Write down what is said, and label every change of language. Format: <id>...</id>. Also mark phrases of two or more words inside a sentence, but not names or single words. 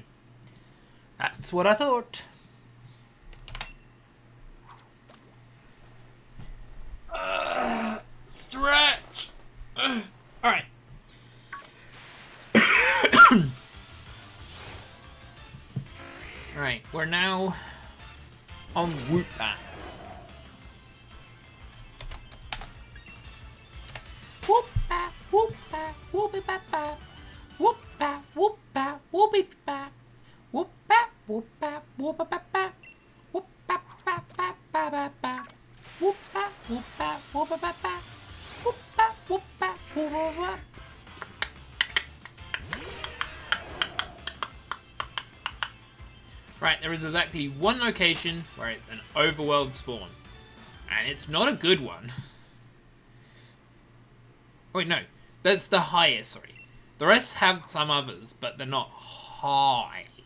<en>That's what I thought. Stretch! Alright. Alright, we're now on Whoop-Bat. Whoop-Bat, Whoop-Bat, Whoop-Bat, Whoop-Bat, Whoop-Bat, Whoop-Bat. Whoop-Bat, Whoop-Bat, Whoop-Bat, Whoop-Bat, Whoop-Bat, Whoop-Bat, Whoop-Bat, Whoop-Bat, Whoop-Bat, Whoop-Bat, Whoop-Bat. Right, there is exactly one location where it's an overworld spawn. And it's not a good one. Oh, wait, no. That's the highest, sorry. The rest have some others, but they're not high.</en>